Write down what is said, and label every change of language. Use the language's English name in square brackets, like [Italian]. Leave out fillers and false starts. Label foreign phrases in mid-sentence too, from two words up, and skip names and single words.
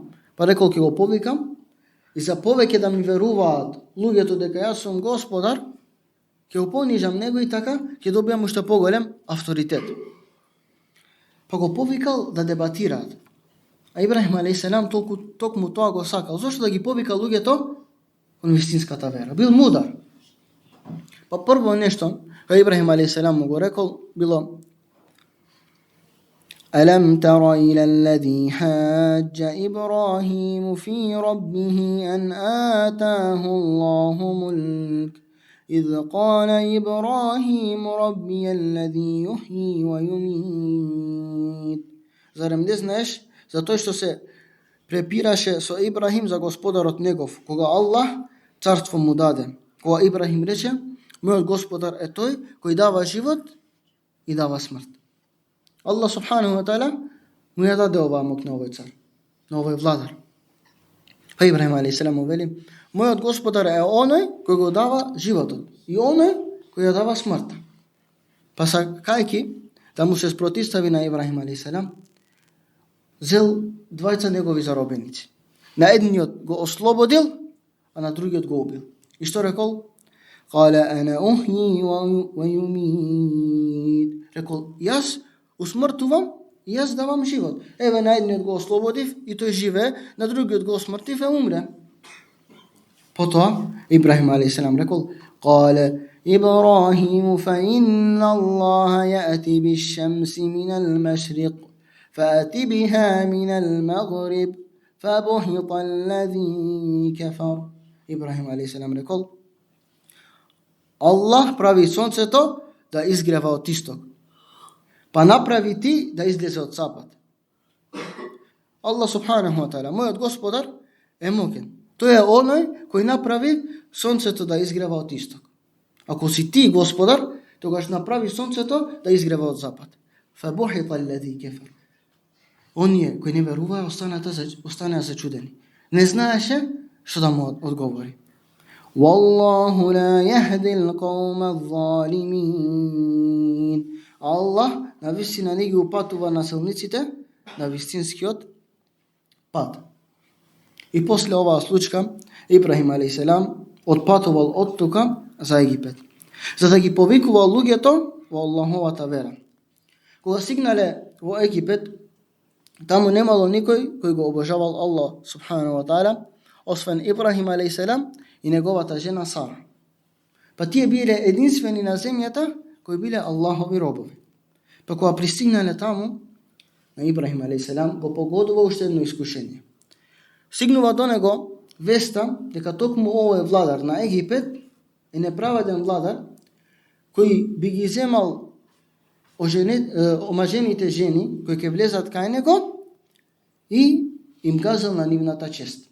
[Macedonian] Па рекол: "Ќе го повикам и за повеќе да ми веруваат луѓето дека јас сум Господар, ќе го понижам него и така ќе добиам уште поголем авторитет." Па го повикал да дебатираат. А Ибрахим алейхиселам токму тоа го сакал. Зошто да ги повикал луѓето кон вистинската вера? Бил мудар. Па прво нешто, кога Ибрахим алейхиселам му го рекол, било: [Arabic] أَلَمْ تَرَ إِلَى الَّذِي حَاجَّ إِبْرَاهِيمُ فِي رَبِّهِ أَنْ آتَاهُ اللَّهُ مُلْكَ إِذْ قَالَ إِبْرَاهِيمُ رَبِّيَ الَّذِي يُحْيِي وَيُمِيتُ. [Macedonian] Зарем не знаеш за тој што се препираше со Ибрахим за Господарот негов, кога Аллах царство му даде. Кога Ибрахим рече: "Мојот Господар е тој кој дава живот и дава смрт." Аллах [Arabic] سبحانه وتعالى [Macedonian] му ја даде оваа моќ на овој цар, на овој владар. Па Ибрахим алейхиселам му вели: "Мојот Господар е оној кој го дава животот и оној кој ја дава смртта." Па сакајќи да му се спротивстави на Ибрахим алейхиселам, зел двајца негови заробеници. На едниот го ослободил, а на другиот го убил. И што рекол? [Arabic] قَالَ أَنَا أُحْيِي وَيُمِيتُ. [Macedonian] Рекол: "Јас усмртувам и јас давам живот." Еве, на едниот го ослободив и тој живее, на другиот го осмртив и умре. Потоа Ибрахим алейхиселам рекол: [Arabic] قَالَ إِبْرَاهِيمُ فَإِنَّ اللَّهَ يَأْتِي بِالشَّمْسِ مِنَ الْمَشْرِقِ فَأْتِ بِهَا مِنَ الْمَغْرِبِ فَبُهِطَ الَّذِي كَفَرَ. [Macedonian] Ибрахим алейхиселам рекол: "Аллах прави сонцето да изгрева од исток, па направи ти да излезе од запад." [Arabic] الله سبحانه وتعالى, [Macedonian] мојот Господар, е моќен. Тој е оној кој направи сонцето да изгрева од исток. Ако си ти Господар, тогаш направи сонцето да изгрева од запад. [Arabic] فَبُهِطَ الَّذِي كَفَرَ. [Macedonian] Оние кои не веруваа останаа зачудени. Не знаеше што да му одговори. [Arabic] وَاللَّهُ لَا يَهْدِي الْقَوْمَ الظَّالِمِينَ. [Macedonian] Аллах навистина не ги упатува насилниците на вистинскиот пат. И после оваа случка Ибрахим алейхиселам отпатувал од тука за Египет, за да ги повикувал луѓето во Аллаховата вера. Кога стигнале во Египет, таму немало никој кој го обожавал Аллах [Arabic] سبحانه وتعالى, [Macedonian] освен Ибрахим алейхиселам и неговата жена Сара. Па тие биле единствени на земјата кои биле Аллахови робови. Па кога пристигнале таму, на Ибрахим алейхиселам го погодува уште едно искушение. Стигнува до него веста дека токму овој владар на Египет е неправеден владар кој би ги земал омажените жени кои ќе влезат кај него и им газал на нивната чест.